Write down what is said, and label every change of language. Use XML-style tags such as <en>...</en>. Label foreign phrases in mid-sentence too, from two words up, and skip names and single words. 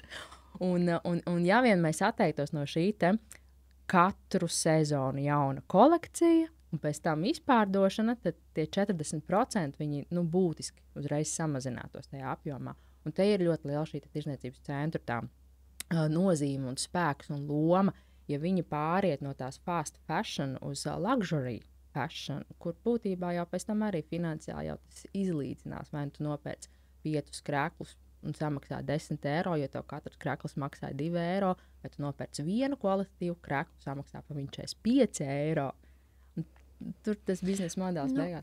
<lv>Un ja vien mēs atteiktos no šī te katru sezonu jauna kolekcija, un pēc tam izpārdošana, tad tie 40% viņi būtiski uzreiz samazinātos tajā apjomā. Un te ir ļoti liela šī tirdzniecības centra tā nozīme un spēks un loma, ja viņi pāriet no tās</lv> <en>fast fashion</en> <lv>uz</lv> <en>luxury fashion,</en> <lv>kur būtībā jau pēc tam arī finansiāli jau tas izlīdzinās. Vai tu nopērc 5 krēklus un samaksā 10 eiro, jo tev katrs krēkls maksā 2 eiro, vai tu nopērc vienu kvalitatīvu krēklu, samaksā par viņu 45 eiro. Tur tas biznesa modelis beigās.</lv>